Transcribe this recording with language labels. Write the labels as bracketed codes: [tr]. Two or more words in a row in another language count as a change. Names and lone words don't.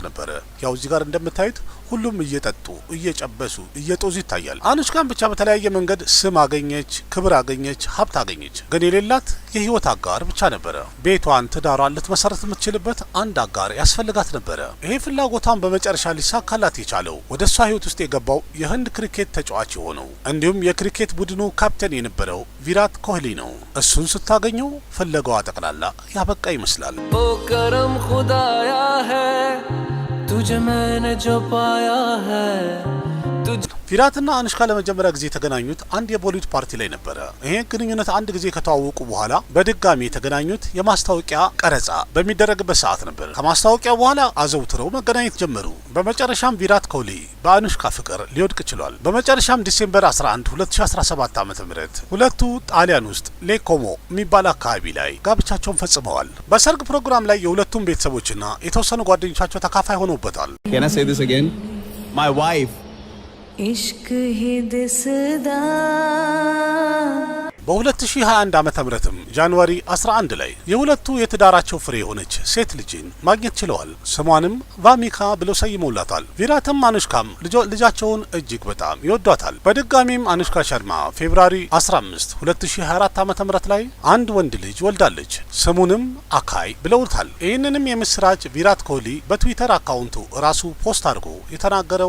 [am] ነበረ። ያው እዚህ ጋር እንደምታዩት ሁሉም እየጠጡ እየጨበሱ እየጦዙ ይታያል። አኑሽካን ብቻ በተለያየ መንገድ ስም አገኘች፣ ክብር አገኘች፣ ሀብት አገኘች። ግን የሌላት የህይወት አጋር ብቻ ነበረ። ቤቷን፣ ትዳሯን ልትመሰረት የምትችል የምትችልበት አንድ አጋር ያስፈልጋት ነበረ። ይሄ ፍላጎቷን በመጨረሻ ሊሳካላት የቻለው ወደ እሷ ህይወት ውስጥ የገባው የህንድ ክሪኬት ተጫዋች የሆነው እንዲሁም የክሪኬት ቡድኑ ካፕቴን የነበረው ቪራት ኮህሊ ነው። እሱን ስታገኘው ፍለጋዋ ጠቅላላ ያበቃ ይመስላል። [hi] ओ करम खुदाया है तुझे मैंने जो पाया है [am] ቪራትና አኑሽካ ለመጀመሪያ ጊዜ የተገናኙት አንድ የቦሊውድ ፓርቲ ላይ ነበረ። ይሄ ግንኙነት አንድ ጊዜ ከተዋወቁ በኋላ በድጋሚ የተገናኙት የማስታወቂያ ቀረጻ በሚደረግበት ሰዓት ነበር። ከማስታወቂያ በኋላ አዘውትረው መገናኘት ጀመሩ። በመጨረሻም ቪራት ኮህሊ በአኑሽካ ፍቅር ሊወድቅ ችሏል። በመጨረሻም ዲሴምበር 11 2017 ዓ.ም ሁለቱ ጣሊያን ውስጥ ሌኮሞ የሚባል አካባቢ ላይ ጋብቻቸውን ፈጽመዋል። በሰርግ ፕሮግራም ላይ የሁለቱም ቤተሰቦችና የተወሰኑ ጓደኞቻቸው ተካፋይ ሆነውበታል። [en] Can I say this again? My wife. [pa] इश्क ही दिसदा [am] በ2021 ዓመተ ምህረትም ጃንዋሪ 11 ላይ የሁለቱ የትዳራቸው ፍሬ የሆነች ሴት ልጅን ማግኘት ችለዋል። ስሟንም ቫሚካ ብለው ሰይመውላታል። ቪራትም አኑሽካም ልጃቸውን እጅግ በጣም ይወዷታል። በድጋሚም አኑሽካ ሸርማ ፌብሩዋሪ 15 2024 ዓመተ ምህረት ላይ አንድ ወንድ ልጅ ወልዳለች። ስሙንም አካይ ብለውታል። ይህንንም የምስራች ቪራት ኮህሊ በትዊተር አካውንቱ ራሱ ፖስት አድርጎ የተናገረው